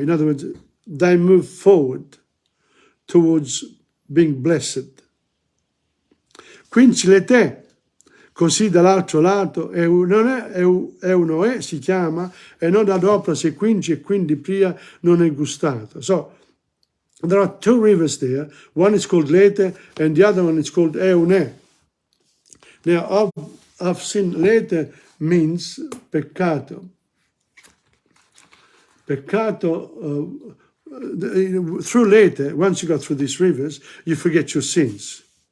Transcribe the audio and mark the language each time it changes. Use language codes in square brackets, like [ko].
[en] In other words, they move forward towards being blessed. [it] Quincile te, così dall'altro lato, Eunoe si chiama, e non adopra se quinci e quindi pria non è gustato. [en] So, there are two rivers there. One is called Lete, and the other one is called Eune. Now, I've seen Lete means peccato. Peccato, through Lete, once you go through these rivers, you forget your sins.